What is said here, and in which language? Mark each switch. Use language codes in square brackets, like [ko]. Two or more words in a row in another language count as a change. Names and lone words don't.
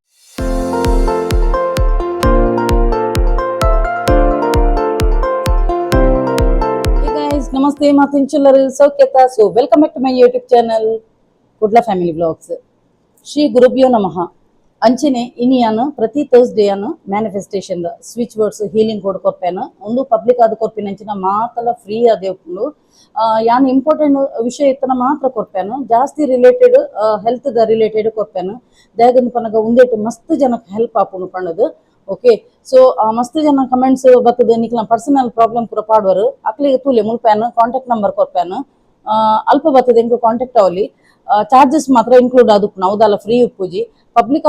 [tcy] ನಮಸ್ತೆ ಮಾತಿಂಚುಲ್ಲರು ಸೌಖ್ಯತ [en] so welcome back to my YouTube channel [tcy] ಕುಡ್ಲ ಫ್ಯಾಮಿಲಿ ಬ್ಲಾಗ್ಸ್ [sa] ಶ್ರೀ ಗುರುಭ್ಯೋ ನಮಃ [tcy] ಅಂಚನೆ ಇನಿಯಾನು ಪ್ರತಿ ಥರ್ಸ್ಡೇ ಅನ್ನು [en] manifestation switch words healing code [tcy] ಕೊರ್ಪೇನು ಒಂದು ಪಬ್ಲಿಕ್ ಆದ ಕೊರ್ಪಿನಂಚಿನ ಮಾತಲ್ಲ ಫ್ರೀ ಆದ ಯಾನ್ ಇಂಪಾರ್ಟೆಂಟ್ ವಿಷಯ ಇತ್ತನ ಮಾತ್ರ ಕೊರ್ಪೇನು ಜಾಸ್ತಿ [en] related health [tcy] ದ ರಿಲೇಟೆಡ್ ಕೊರ್ಪೇನು ದಾಗಂದು ಪನಗ ಒಂದೇಟು ಮಸ್ತ್ ಜನಕ್ಕೆ ಹೆಲ್ಪ್ ಆಪುನು ಪಣ್ಣದು [en] okay so [tcy] ಮಸ್ತ್ ಜನ ಕಮೆಂಟ್ಸ್ ಬರ್ತದೆ ನಿಕ್ಲ [en] personal problem [tcy] ಪೂರ ಪಾಡುವರು ಅಕ್ಲಿಗೆ ತೂಲೆ ಮುಲ್ಪೇನು [en] contact number [tcy] ಕೊರ್ಪೇನು ಅಲ್ಪ ಬರ್ತದೆ ಇಂಕು ಕಾಂಟ್ಯಾಕ್ಟ್ ಅವಲಿ ಚಾರ್ಜಸ್ ಮಾತ್ರ ಇನ್ಕ್ಲೂಡ್ ಆದುಪ್ಪುಂಡು ಅವದಲ್ಲ ಫ್ರೀ ಉಪ್ಪುಜಿ ಪಬ್ಲಿಕ್